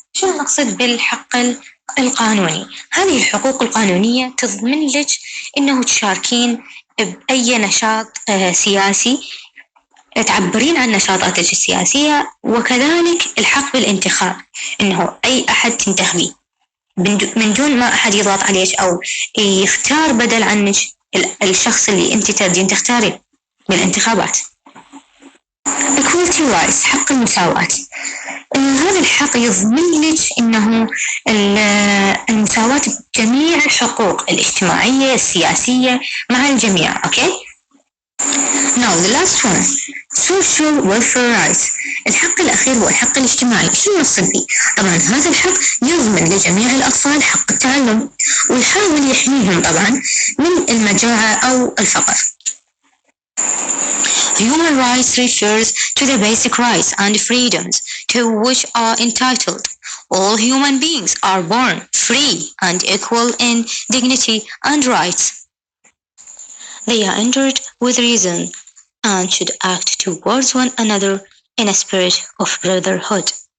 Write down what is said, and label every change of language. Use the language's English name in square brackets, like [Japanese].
[Arabic] شنو نقصد بالحق القانوني؟ هذه الحقوق القانونية تضمن لك إنه تشاركين بأي نشاط سياسي، تعبرين عن نشاطاتك السياسية، وكذلك الحق بالانتخاب، إنه أي أحد تنتخبيه من دون ما أحد يضغط عليك أو يختار بدل عنك الشخص اللي أنت تريدين تختاريه بالانتخابات. [English] Equality rights. [Arabic] حق المساواة. هذا الحق يضمن لك إنه المساواة بجميع الحقوق الاجتماعية السياسية مع الجميع. [English] Okay? Now the last one social welfare rights. [Arabic] الحق الأخير هو الحق الاجتماعي. شو نقصد به؟ طبعا هذا الحق يضمن لجميع الأطفال حق التعلم ويحاول يحميهم طبعا من المجاعة أو الفقر. [English] Human rights refers to the basic rights and freedoms to which are entitled. All human beings are born free and equal in dignity and rights. They are endured with reason and should act towards one another in a spirit of brotherhood.